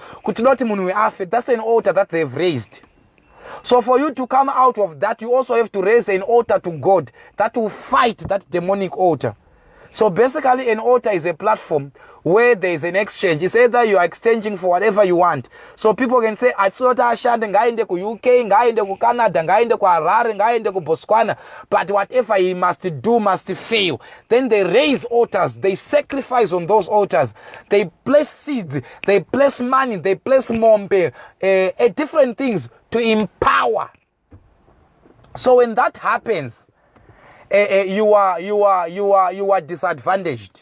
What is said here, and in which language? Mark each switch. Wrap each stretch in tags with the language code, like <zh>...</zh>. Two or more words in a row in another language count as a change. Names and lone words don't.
<en>That's an altar that they've raised. So for you to come out of that, you also have to raise an altar to God that will fight that demonic altar. So basically, an altar is a platform where there is an exchange. It's either you are exchanging for whatever you want. So people can say,</en> <sn>"Atsota ashande ngaende ku UK, ngaende ku Canada, ngaende ku Harare, ngaende ku Botswana,"</sn> <en>but whatever he must do must fail. Then they raise altars. They sacrifice on those altars. They place seeds. They place money. They place mombe, different things to empower. So when that happens, you are disadvantaged.</en>